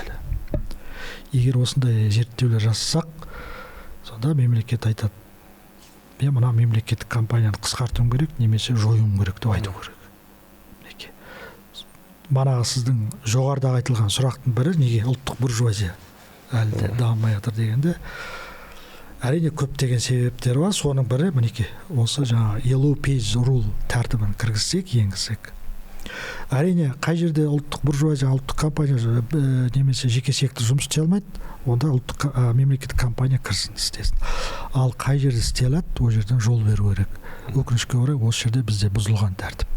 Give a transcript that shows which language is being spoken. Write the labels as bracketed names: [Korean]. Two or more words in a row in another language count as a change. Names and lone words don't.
[Kazakh] Егер осындай зерттеулер жасасақ, сонда мемлекет айтады, мен мына мемлекеттік компанияны қысқартуым керек, немесе жоюым керек деп айту керек. Манағы сіздің жоғарыдағы айтылған сұрақтың бірі, неге ұлттық буржуазия әлі де дамымай жатыр дегенде, әрине көптеген себептер бар. Соның бірі мінеке осы жаңа [English] yellow page rule [Kazakh] тәртібін кіргізсек, енгізсек. Әрине қай жерде ұлттық буржуазия, ұлттық компания немесе жеке сектор жұмыс істей алмайды, онда ұлттық мемлекеттік компания кірсін, істесін. Ал қай жерде істей алады, ол жерден жол беру керек. Өкінішке орай осы жерде бізде бұзылған тәртіп.